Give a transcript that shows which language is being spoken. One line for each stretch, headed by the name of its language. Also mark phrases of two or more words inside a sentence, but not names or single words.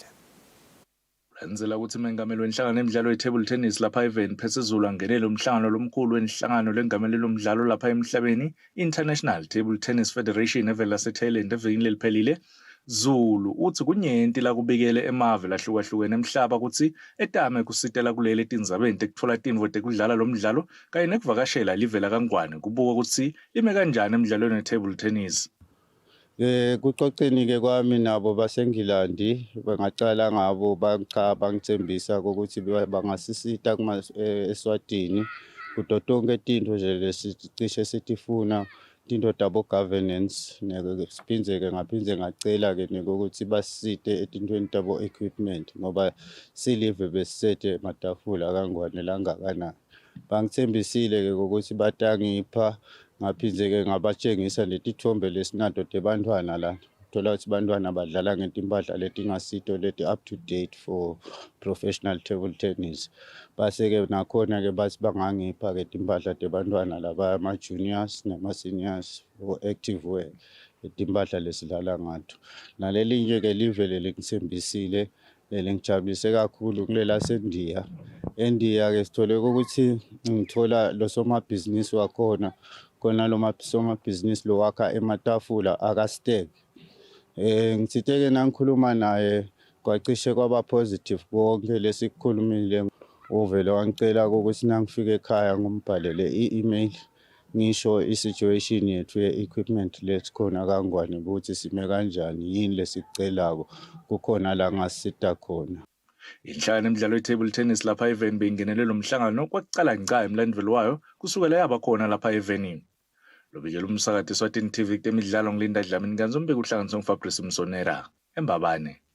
Swati: Enzela ukuthi mengameli wenhlangano emidlalo ye-
English: table tennis
Swati: lapha eveni phezulu angenele umhlangano lomkhulu wenhlangano lengameli lomdlalo lapha emhlabeni International Table Tennis Federation evela lase-Thailand evikini leliphelile. Zulu uthi kunyenti la kubikele emave lahlukahlukene emhlaba ukuthi etame kusitela kulele tindzabeni tekutfola tintfo tekudlala lo mdlalo kanye nekuvakashela live la Kangwane kubuka ukuthi lime kanjani emidlalweni we-
English: table tennis.
Swati: Kucoceni-ke kwami nabo baseNgilandi bangacala ngabo bangithembisa ukuthi bangasisita Eswatini kuto tonke tintfo nje lesicishe sitifuna tintfo tabo governance siphindze-ke ngaphindze ngacela-ke ukuthi basisite etintfweni tabo equipment ngoba silive besisete ematafula Kangwane langakanani. Bangithembisile-ke ukuthi batangipha ngaphindze-ke ngabatshengisa letithombe lesinato tebantwana la. Thola ukuthi bantwana badlala ngetimpahla letingasito leti
English: up to date for professional table tennis.
Swati: Base-ke nakhona-ke bathi bangangipha-ke timpahla tebantwana laba ama-juniors nama-seniors
English: for active wear
Swati: timpahla lesidlala ngato. Nalelinye-ke live lelingithembisile lelingijabulise kakhulu kulelaseNdiya. eNdiya-ke sithole ukuthi ngithola losomabhizinisi wakhona khona lo somabhizinisi lo wakha ematafula akasteg. Ngithite-ke nangikhuluma naye kwacishe kwaba positive konke lesikukhulumile. Uvele wangicela ukuthi nangifika ekhaya ngombhalele i-email ngisho i-situation yethu ye-equipment lesikhona Kangwane ukuthi sime kanjani yini lesikucelako kukhona la ngasita khona. Inhlangano emidlalo ye-
English: table tennis
Swati: lapha eveni beyingenele lo mhlangano kwakucala nca emlandveli wayo kusukela yaba khona lapha evenini. Lobikela umsakazi Eswatini TV kutemidlalo ngilinda Dlamini kanzombeka uhlanganiswe nguFabrice Msonera eMbabane.